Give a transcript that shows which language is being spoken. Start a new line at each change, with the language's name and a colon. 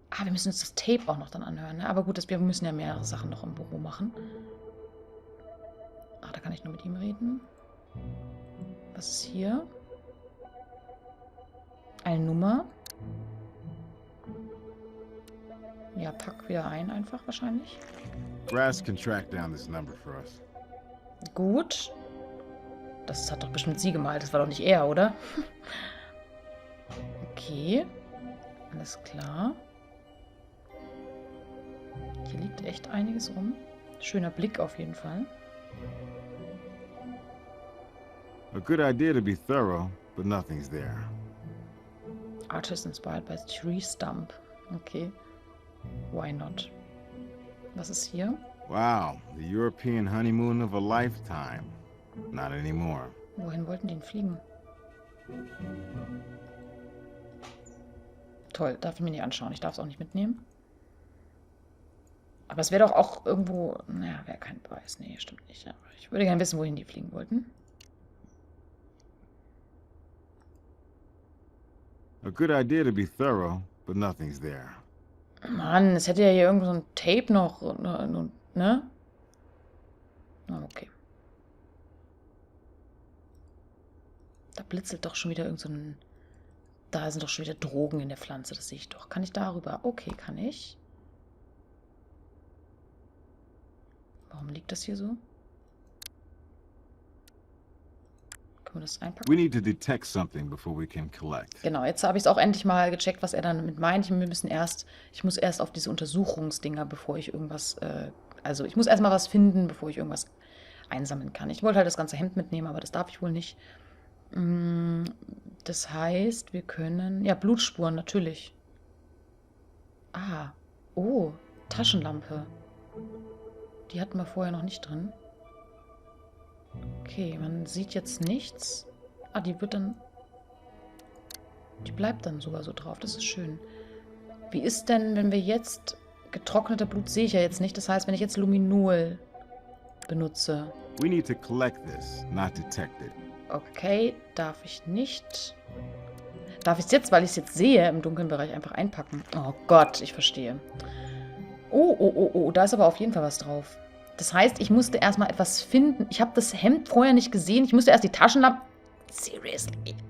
German: Ah, wir müssen uns das Tape auch noch dann anhören. Ne? Aber gut, wir müssen ja mehrere Sachen noch im Büro machen. Ach, da kann ich nur mit ihm reden. Was ist hier? Eine Nummer. Ja, pack wieder ein einfach wahrscheinlich.
English: Brass can track down this number for us.
German: Gut. Das hat doch bestimmt sie gemalt. Das war doch nicht er, oder? Okay. Alles klar. Hier liegt echt einiges rum. Schöner Blick auf jeden Fall.
English: A good idea to be thorough, but nothing's there. Artist inspired by tree stump. Okay. Why not? Was ist hier? Wow, the European honeymoon of a lifetime. Not anymore.
German: Wohin wollten die denn fliegen? Toll, darf ich mir nicht anschauen. Ich darf es auch nicht mitnehmen. Aber es wäre doch auch irgendwo... Naja, wäre kein Beweis. Nee, stimmt nicht. Ja. Ich würde gerne wissen, wohin die fliegen wollten.
English: A good idea to be thorough, but nothing's there.
German: Mann, es hätte ja hier irgendwo so ein Tape noch, ne? Oh, okay. Da blitzelt doch schon wieder irgend so ein... Da sind doch schon wieder Drogen in der Pflanze, das sehe ich doch. Kann ich darüber? Okay, kann ich. Warum liegt das hier so? Können wir das einpacken?
English: We need to detect something before we can collect.
German: Genau, jetzt habe ich es auch endlich mal gecheckt, was er damit meint. Ich muss erst auf diese Untersuchungsdinger, bevor ich irgendwas, also ich muss erstmal was finden, bevor ich irgendwas einsammeln kann. Ich wollte halt das ganze Hemd mitnehmen, aber das darf ich wohl nicht. Das heißt, wir können, ja, Blutspuren, natürlich. Ah, oh, Taschenlampe. Die hatten wir vorher noch nicht drin. Okay, man sieht jetzt nichts. Ah, die bleibt dann sogar so drauf. Das ist schön. Wie ist denn, wenn wir jetzt... Getrockneter Blut sehe ich ja jetzt nicht. Das heißt, wenn ich jetzt Luminol benutze...
English: We need to collect this, not detect it.
German: Okay, darf ich nicht. Darf ich es jetzt, weil ich es jetzt sehe, im dunklen Bereich einfach einpacken? Oh Gott, ich verstehe. Oh, da ist aber auf jeden Fall was drauf. Das heißt, ich musste erstmal etwas finden. Ich habe das Hemd vorher nicht gesehen. Ich musste erst die Taschenlampe...
English: Seriously?